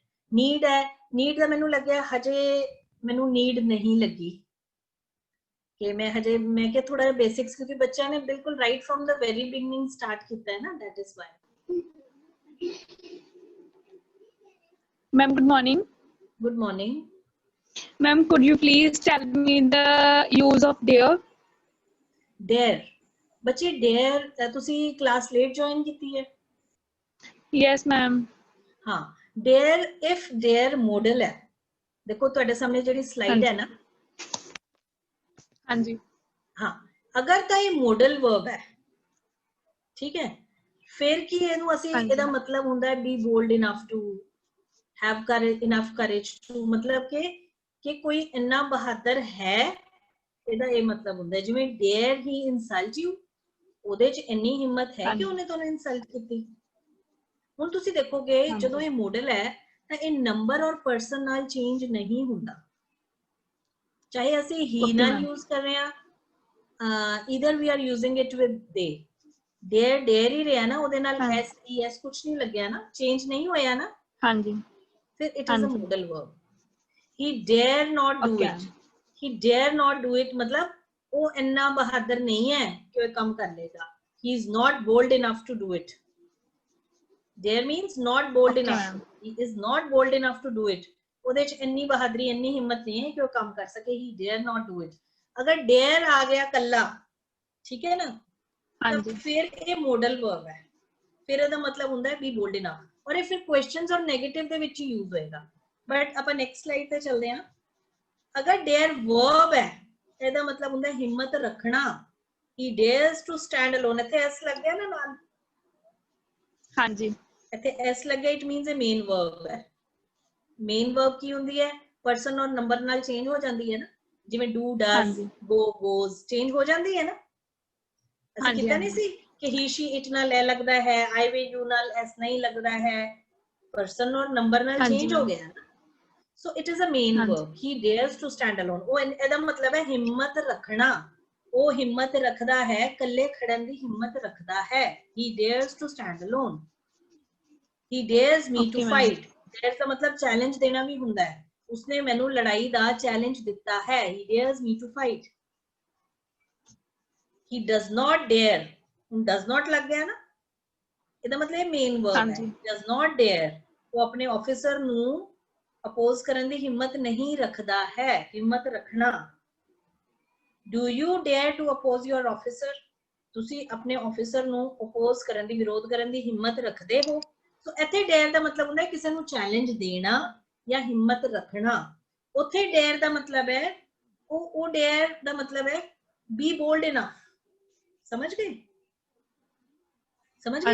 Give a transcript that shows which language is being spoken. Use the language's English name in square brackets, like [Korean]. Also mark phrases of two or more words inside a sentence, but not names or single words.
[Punjabi] ਨੀਡ ਹੈ, ਨੀਡ ਦਾ ਮੈਨੂੰ ਲੱਗਿਆ ਹਜੇ ਮੈਨੂੰ ਨੀਡ ਨਹੀਂ ਲੱਗੀ ਕਿ ਮੈਂ ਕਿਹਾ ਥੋੜਾ ਜਿਹਾ ਬੇਸਿਕਸ, ਕਿਉਂਕਿ ਬੱਚਿਆਂ ਨੇ ਬਿਲਕੁਲ [English] right from the very beginning start [Punjabi] ਕੀਤਾ ਹੈ ਨਾ, [English] that is why। Ma'am, good morning. Good morning। Ma'am, could you please tell me the use of dare? [Punjabi] dare ਬੱਚੇ dare ਤੁਸੀਂ [English] class late join [Punjabi] ਕੀਤੀ ਹੈ? [English] Yes, ma'am. [Punjabi] ਹਾਂ, [English] dare if dare [Punjabi] ਮੋਡਲ ਹੈ। ਦੇਖੋ ਤੁਹਾਡੇ ਸਾਹਮਣੇ ਜਿਹੜੀ ਸਲਾਈਡ ਹੈ ਨਾ, ਹਾਂਜੀ ਹਾਂ, ਅਗਰ ਤਾਂ ਇਹ [English] modal verb [Punjabi] ਹੈ, ਠੀਕ ਹੈ, ਫਿਰ ਕੀ ਇਹਨੂੰ ਅਸੀਂ ਇਹਦਾ ਮਤਲਬ ਹੁੰਦਾ ਹੈ [English] be bold enough to have courage, enough courage to, [Punjabi] ਮਤਲਬ ਕਿ ਕੋਈ ਇੰਨਾ ਬਹਾਦਰ ਹੈ, ਇਹਦਾ ਇਹ ਮਤਲਬ ਹੁੰਦਾ ਹੈ। [English] ਜਿਵੇਂ dare he insult you, [Punjabi] ਉਹਦੇ ਚ ਇੰਨੀ ਹਿੰਮਤ ਹੈ ਕਿ ਉਹਨੇ ਤੁਹਾਨੂੰ ਇਨਸਲਟ ਕੀਤੀ। ਹੁਣ ਤੁਸੀਂ ਦੇਖੋਗੇ ਜਦੋਂ ਇਹ ਮੋਡਲ ਹੈ ਤਾਂ ਇਹ ਨੰਬਰ ਔਰ ਪਰਸਨ ਨਾਲ ਚੇਂਜ ਨਹੀਂ ਹੁੰਦਾ, ਚਾਹੇ ਅਸੀਂ ਹੀ ਨਾਲ ਯੂਜ਼ ਕਰ ਰਹੇ ਹਾਂ, [English] either we are using it with they, [Punjabi] dare ਹੀ ਰਿਹਾ ਨਾ, ਉਹਦੇ ਨਾਲ s ਕੁਝ ਨਹੀਂ ਲੱਗਿਆ ਨਾ, ਚੇਂਜ ਨਹੀਂ ਹੋਇਆ ਨਾ, ਹਾਂਜੀ [English] ਫਿਰ it is a modal verb। he dare not do it, he dare not do it [Punjabi] ਮਤਲਬ ਉਹ ਇੰਨਾ ਬਹਾਦਰ ਨਹੀਂ ਹੈ ਕਿ ਉਹ ਕੰਮ ਕਰ ਲੇਗਾ। [English] he is not bold enough to do it। dare means not bold enough, he is not bold enough to do it, [Punjabi] ਉਹਦੇ ਚ ਇੰਨੀ ਬਹਾਦਰੀ ਇੰਨੀ ਹਿੰਮਤ ਨਹੀਂ ਹੈ ਕਿ ਉਹ ਕੰਮ ਕਰ ਸਕੇ। [English] he dare not do it। [Punjabi] ਅਗਰ dare ਆ ਗਿਆ ਕੱਲਾ, ਠੀਕ ਹੈ ਨਾ, ਤਾਂ ਫਿਰ ਇਹ [English] modal verb [Punjabi] ਹੈ, ਫਿਰ ਇਹਦਾ ਮਤਲਬ ਹੁੰਦਾ ਹੈ [English] be bold enough, [Punjabi] ਔਰ ਇਹ ਫਿਰ ਕੁਐਸਚਨਸ ਔਰ ਨੈਗੇਟਿਵ ਦੇ ਵਿੱਚ ਹੀ ਯੂਜ਼ ਹੋਏਗਾ। बट ਆਪਾਂ [English] next slide [Punjabi] ਤੇ ਚੱਲਦੇ ਹਾਂ। ਅਗਰ [English] dare verb [Punjabi] ਹੈ ਇਹਦਾ ਮਤਲਬ ਹੁੰਦਾ ਹਿੰਮਤ ਰੱਖਣਾ। [English] he dares to stand alone। [Punjabi] ਇੱਥੇ ਐਸ ਲੱਗ ਗਿਆ ਨਾ ਨਾਲ, ਹਾਂਜੀ ਇੱਥੇ ਐਸ ਲੱਗਿਆ, [English] it means [Punjabi] ਇਹ [English] main verb [Punjabi] ਹੈ। [English] main verb [Punjabi] ਕੀ ਹੁੰਦੀ ਹੈ? ਪਰਸਨ ਔਰ ਨੰਬਰ ਨਾਲ ਚੇਂਜ ਹੋ ਜਾਂਦੀ ਹੈ ਨਾ, ਜਿਵੇਂ [English] do does [Punjabi] ਹਾਂਜੀ [English] go goes change [Punjabi] ਹੋ ਜਾਂਦੀ ਹੈ ਨਾ। ਅਸੀਂ ਹਾਂਜੀ ਕੀਤਾ ਨਹੀਂ ਸੀ ਕਿ [English] he she it [Punjabi] ਨਾਲ ਇਹ ਲੱਗਦਾ ਹੈ, [English] I we you [Punjabi] ਨਾਲ ਐਸ ਨਹੀਂ ਲੱਗਦਾ ਹੈ, ਪਰਸਨ ਔਰ ਨੰਬਰ ਨਾਲ ਹਾਂਜੀ ਚੇਂਜ ਹੋ [English] ma'am, [Punjabi] ਗਿਆ ਨਾ। [English] so it is a main [Punjabi] ਹਾਂਜੀ ਵਰਬ। [English] he dares to stand alone। [Punjabi] ਉਹ ਇਹਦਾ ਮਤਲਬ ਹੈ ਹਿੰਮਤ ਰੱਖਣਾ। ਉਹ ਹਿੰਮਤ ਰੱਖਦਾ ਹੈ, ਇਕੱਲੇ ਖੜਨ ਦੀ ਹਿੰਮਤ ਰੱਖਦਾ ਹੈ। [English] he dares to stand alone। he dares me to okay ma'am, [Punjabi] fight। dares ਦਾ ਮਤਲਬ ਚੈਲੰਜ ਦੇਣਾ ਵੀ ਹੁੰਦਾ ਹੈ। ਉਸਨੇ ਮੈਨੂੰ ਲੜਾਈ ਦਾ ਚੈਲੰਜ ਦਿੱਤਾ ਹੈ। [English] he dares me to fight। he does not dare। [Punjabi] ਹੁਣ [English] does not [Punjabi] ਲੱਗ ਗਿਆ ਨਾ, ਇਹਦਾ ਮਤਲਬ ਇਹ ਮੇਨ ਵਰਬ ਹੈ। ਹਾਂਜੀ [English] does not dare। [Punjabi] ਉਹ ਆਪਣੇ ਆਫੀਸਰ ਨੂੰ ਅਪੋਜ਼ ਕਰਨ ਦੀ ਹਿੰਮਤ ਨਹੀਂ ਰੱਖਦਾ ਹੈ। ਹਿੰਮਤ ਰੱਖਣਾ। [English] do you dare to oppose your officer? [Punjabi] ਤੁਸੀਂ ਆਪਣੇ ਆਫੀਸਰ ਨੂੰ ਅਪੋਜ਼ ਕਰਨ ਦੀ, ਵਿਰੋਧ ਕਰਨ ਦੀ ਹਿੰਮਤ ਰੱਖਦੇ ਹੋ। ਸੋ ਇੱਥੇ ਡੇਅਰ ਦਾ ਮਤਲਬ ਹੁੰਦਾ ਹੈ ਕਿਸੇ ਨੂੰ ਚੈਲੰਜ ਦੇਣਾ ਜਾਂ ਹਿੰਮਤ ਰੱਖਣਾ। ਉੱਥੇ ਡੇਅਰ ਦਾ ਮਤਲਬ ਹੈ ਉਹ ਡੇਅਰ ਦਾ ਮਤਲਬ ਹੈ [English] be bold enough. [Punjabi] ਸਮਝ ਗਏ? ਸਮਝ ਗਏ